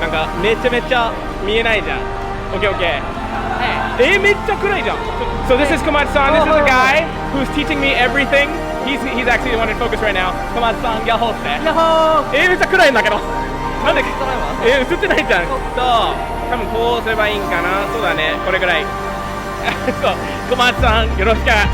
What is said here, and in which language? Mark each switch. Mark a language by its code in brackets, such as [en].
[ja] なんかめちゃめちゃ見えないじゃん。 [en] Okay. [ja] めっちゃ暗いじゃん。 [en] So this is Komatsu-san. This is a guy who's teaching me everything. He's actually the one in focus right now. [ja] Komatsu-san, ヤッホーって。ヤッホー。めっちゃ暗いんだけど。なんで？映ってないじゃん。そう。多分こうすればいいんかな。そうだね。これぐらい。そう。 Komatsu-san、よろしく。